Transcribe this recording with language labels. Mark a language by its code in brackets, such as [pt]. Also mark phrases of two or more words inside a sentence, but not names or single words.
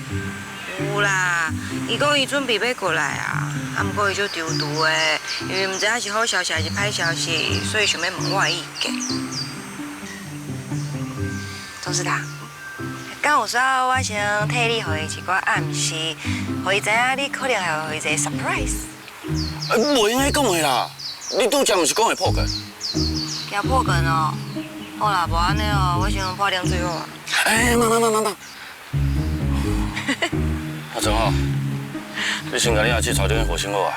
[nan] 有啦，伊讲伊准备要过来啊，啊，不过伊就丢丢的，因为唔知影是好消息还是歹消息，所以想要问我的意见。董事长，敢有说我先替你给伊一个暗示，让伊知影你可能还会给伊一个 surprise。袂用安尼讲的啦，你拄则毋是讲会破梗？惊破梗哦，好啦，无安尼哦，我先破点水好啊。慢。阿正哦，你先甲你阿姊吵电话先好啊。